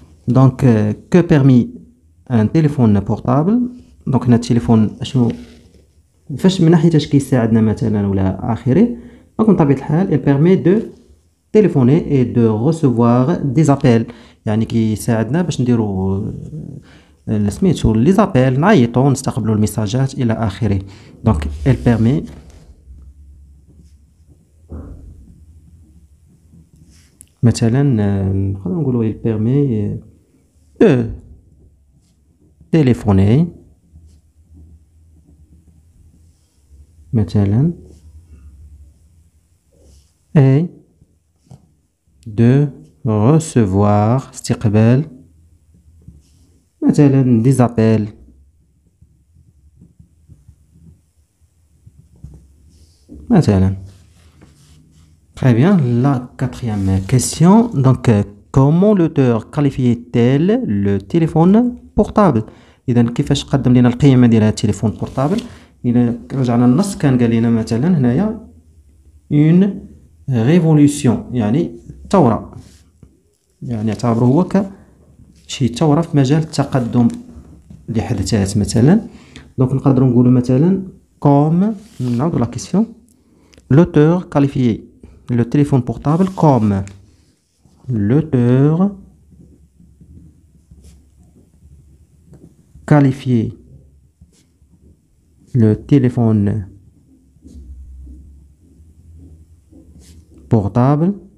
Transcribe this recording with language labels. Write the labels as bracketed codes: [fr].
[fr] Donc, que permet un téléphone portable؟ [ar] donc هنا التليفون شنو فاش من ناحية اش كيساعدنا مثلا ولا آخره. donc بطبيعة الحال [fr] il permet de téléphoner et de recevoir des appels [ar] يعني كيساعدنا باش نديرو سميتو لي زابيل نعيطو نستقبلوا الميساجات إلى آخره. [fr] donc il permet [ar] مثلا نقدر نقولوا [fr] il permet de téléphoner مثلا et de recevoir استقبال مثلا des appels مثلا. Très bien. La quatrième question. Donc, comment l'auteur qualifie-t-elle le téléphone portable؟ [ar] إذا كيفاش قدم لنا القيمة ديال هذا التليفون بورتابل؟ إذا رجعنا للنص كان قال لنا مثلا هنايا une révolution يعني ثورة يعني اعتبره هو كشي ثورة في مجال التقدم اللي حدثات مثلا. دونك نقدروا نقولوا مثلا comme نعاودوا لا كيسيون. [fr] l'auteur qualifie le téléphone portable comme l'auteur qualifié le téléphone portable